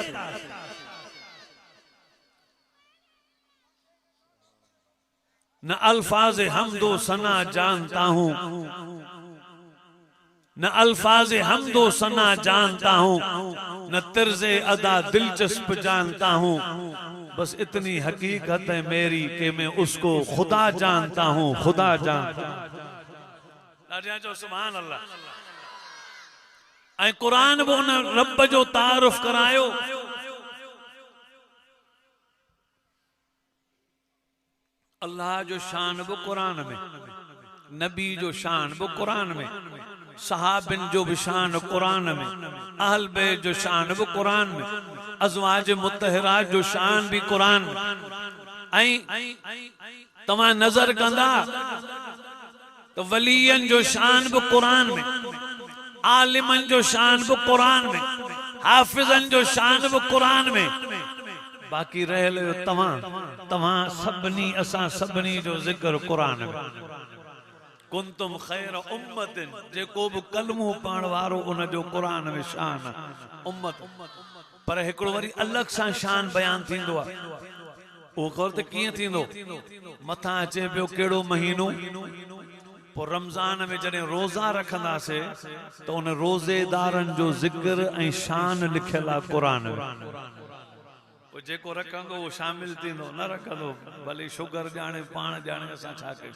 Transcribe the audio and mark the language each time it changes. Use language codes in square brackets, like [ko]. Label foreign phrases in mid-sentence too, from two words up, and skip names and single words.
[ur] نہ الفاظ حمد و ثنا جانتا ہوں نہ الفاظ حمد و ثنا جانتا ہوں نہ طرزِ ادا دلچسپ جانتا ہوں بس اتنی حقیقت ہے میری کہ میں اس کو خدا جانتا ہوں خدا جانتا ہوں. [sd] जो [ar] سبحان الله [sd] ऐं कुरान वो न रब जो तारुफ करायो अल्लाह जो शान वो कुरान में नबी जो शान वो कुरान में सहाबिन जो भी शान कुरान में, अहल बैत जो शान भी कुरान में, अज़वाज मुत्तहरात जो शान भी कुरान में। तमा नजर कंदा तो वलियन जो शान भी कुरान में, आलिमन जो शान भी कुरान में, हाफिजन जो शान भी कुरान में। बाकी रह तमा सबनी असा सबनी जो जिक्र कुरान में। [ar] كنتم خير أمة, [sd] जेको भी कलमो पढ़ण वारो उन जो कुरान में शान उम्मत। पर हिकिड़ो वरी अलग सा शान बयान थींदो आहे। वो ख़बर त कीअं थींदो, मथां अचे पियो कहिड़ो महीनो, पोइ रमज़ान में जॾहिं रोज़ा रखंदासीं त उन रोज़ेदारनि जो ज़िक्र ऐं शान लिखियल आहे कुरान में। पोइ जेको रखंदो उहो शामिल थींदो, न रखंदो भले शुगर ॼाणे पाण ॼाणे असां छा कयूं।